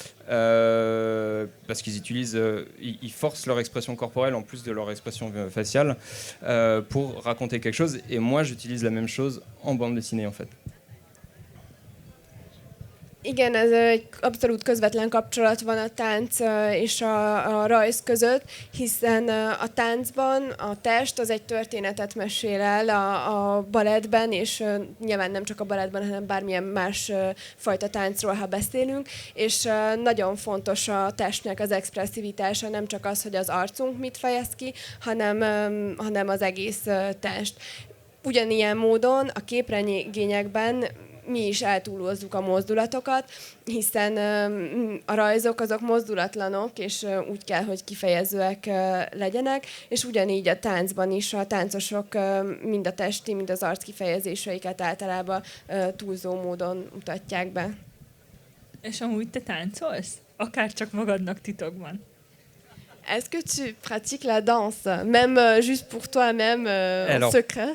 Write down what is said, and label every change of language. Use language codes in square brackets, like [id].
[fr] Parce qu'ils utilisent, ils forcent leur expression corporelle en plus de leur expression faciale pour raconter quelque chose. Et moi, j'utilise la même chose en bande dessinée, en fait. [hu] Igen, ez egy abszolút közvetlen kapcsolat van a tánc és a rajz között, hiszen a táncban a test az egy történetet mesél el a balettben, és nyilván nem csak a balettben, hanem bármilyen más fajta táncról, ha beszélünk, és nagyon fontos a testnek az expresszivitása, nem csak az, hogy az arcunk mit fejez ki, hanem az egész test. Ugyanilyen módon a képregényekben mi is eltúlozzuk a mozdulatokat, hiszen a rajzok azok mozdulatlanok, és úgy kell, hogy kifejezőek legyenek, és ugyanígy a táncban is a táncosok mind a testi, mind az arc kifejezéseiket általában túlzó módon mutatják be. És amúgy te táncolsz? Akár csak magadnak titokban. [fr] Est-ce que tu pratiques la danse, même juste pour toi-même, en secret?